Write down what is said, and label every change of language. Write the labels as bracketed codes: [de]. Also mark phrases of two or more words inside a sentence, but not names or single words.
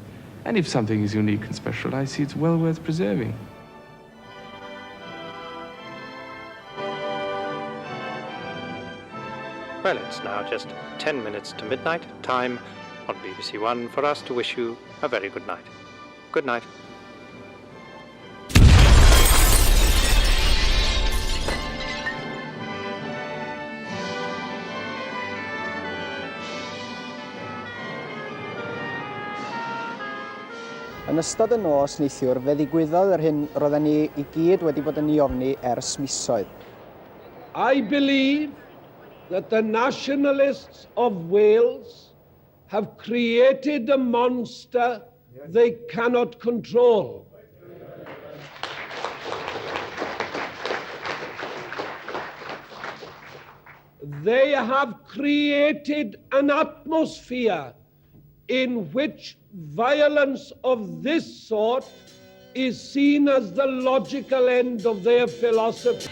[en] And if something is unique and special, I see it's well worth preserving. Well, it's now just 10 minutes to midnight, time on BBC One for us to wish you a very good night. Good night. [cy] Yn ystod y nos neithiwr, fe ddigwyddodd yr hyn roedden ni I gyd wedi bod yn ei ofni ers misoedd. [en] I believe that the nationalists of Wales have created a monster they cannot control. They have created an atmosphere in which violence of this sort is seen as the logical end of their philosophy.